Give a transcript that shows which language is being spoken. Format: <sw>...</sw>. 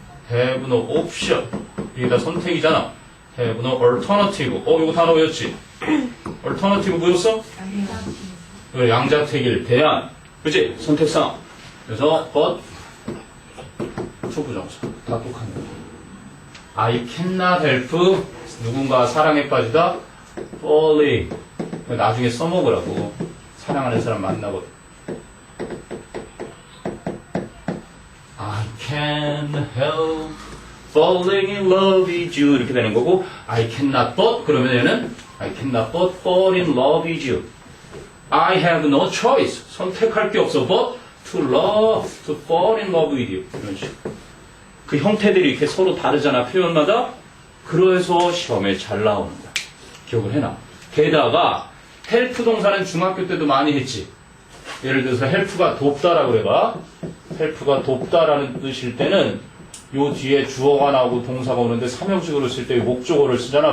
<en>have no option.</en> <ko>이게 다 선택이잖아.</ko> <en>have no alternative.</en> <ko>이거 단어 외웠지? alternative 뭐였어? 그래, 양자택일, 대안. 그치? 선택상. 그래서 but, 투부정사. 다 똑같네.</ko> <en>I cannot help</en> <ko>누군가 사랑에 빠지다</ko> <en>falling.</en> <ko>나중에 써먹으라고. 사랑하는 사람 만나거든.</ko> <en>I can't help falling in love with you</en> <ko>이렇게 되는 거고</ko> <en>I cannot but</en> <ko>그러면 얘는</ko> <en>I cannot but fall in love with you. I have no choice.</en> <ko>선택할 게 없어.</ko> <en>But to love, to fall in love with you.</en> <ko>이런 식으로. 그 형태들이 이렇게 서로 다르잖아, 표현마다. 그래서 시험에 잘 나오는 거야. 기억을 해놔. 게다가 help 동사는 중학교 때도 많이 했지. 예를 들어서 help가 돕다라고 해봐. help가 돕다라는 뜻일 때는 요 뒤에 주어가 나오고 동사가 오는데 삼형식으로 쓸 때 목적어를 쓰잖아.</ko>